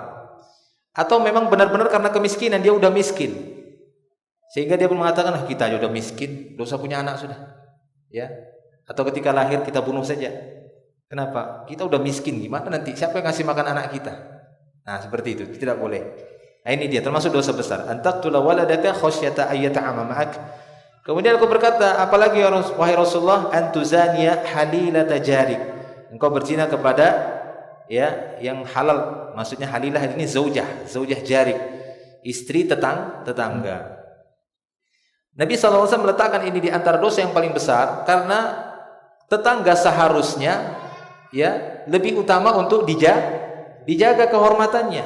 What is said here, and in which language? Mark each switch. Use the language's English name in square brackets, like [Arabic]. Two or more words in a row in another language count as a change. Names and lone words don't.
[Indonesian] Atau memang benar-benar karena kemiskinan, dia udah miskin. Sehingga dia pun mengatakan, kita aja udah miskin, dosa punya anak sudah. Ya. Atau ketika lahir kita bunuh saja. Kenapa? Kita udah miskin, gimana nanti? Siapa yang ngasih makan anak kita? Nah, seperti itu, tidak boleh. Nah, ini dia termasuk dosa besar. [Arabic] أن تقتل ولدك خشية أن يطعم معك. [Indonesian] Kemudian aku berkata, apalagi wahai Rasulullah, [Arabic] أن تزاني حليلة جارك. [Indonesian] Engkau berzina kepada ya yang halal, maksudnya halilah ini [Arabic] زوجة جارك, [Indonesian] istri tetangga. Nabi SAW meletakkan ini di antara dosa yang paling besar karena tetangga seharusnya ya lebih utama untuk dijaga kehormatannya.